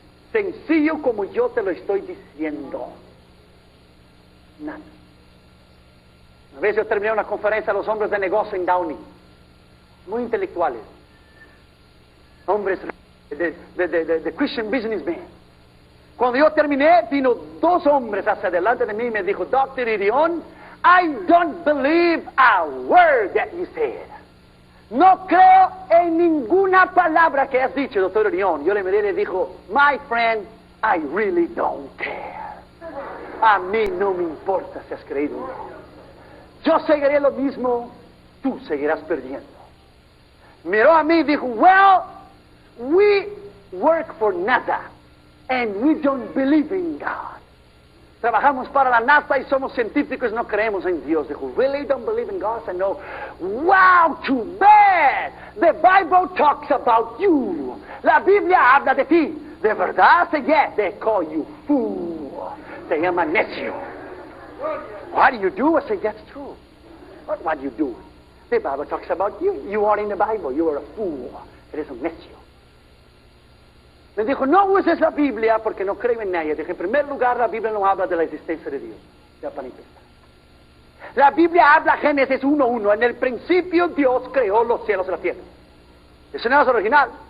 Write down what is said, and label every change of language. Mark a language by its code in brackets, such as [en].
[es] Sencillo como yo te lo estoy diciendo. Nada. Una vez yo terminé una conferencia a los hombres de negocio en Downey, muy intelectuales, hombres de Christian businessmen. Cuando yo terminé, vino dos hombres hacia adelante de mí y me dijo, Dr. [en] Irion, I don't believe a word that you said. [es] No creo en ninguna palabra que has dicho, Dr. Irion. Yo le miré y le dijo, [en] my friend, I really don't care. [es] A mí no me importa si has creído o no. Yo seguiré lo mismo, tú seguirás perdiendo. Miró a mí y dijo, [en] well, we work for NASA and we don't believe in God. [es] Trabajamos para la NASA y somos científicos y no creemos en Dios. [en] Dijo, really don't believe in God? I said, no. Wow, too bad. The Bible talks about you. [es] La Biblia habla de ti. ¿De verdad? [en] I said, yes. They call you fool. [es] Se llama necio. [en] What do you do? I said, that's true. What do you do? The Bible talks about you. You are in the Bible. You are a fool. [es] Eres un necio. Me dijo, no uses la Biblia porque no creo en nadie. Dije, en primer lugar, la Biblia no habla de la existencia de Dios. Ya para empezar. La Biblia habla, Génesis 1:1. En el principio Dios creó los cielos y la tierra. Eso no es original.